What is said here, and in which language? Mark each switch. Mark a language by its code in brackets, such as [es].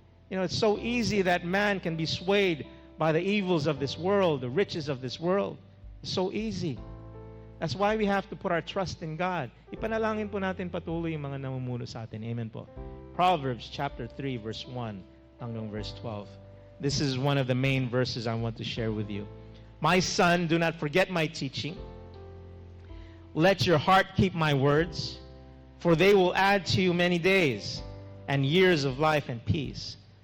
[en] It's so easy that man can be swayed by the evils of this world, the riches of this world. It's so easy. That's why we have to put our trust in God. [tl] Ipanalangin po natin patuloy yung mga namumuno sa atin. [en] Amen po. Proverbs chapter 3 verse 1 hanggang verse 12. This is one of the main verses I want to share with you. "My son, do not forget my teaching. Let your heart keep my words, for they will add to you many days and years of life and peace.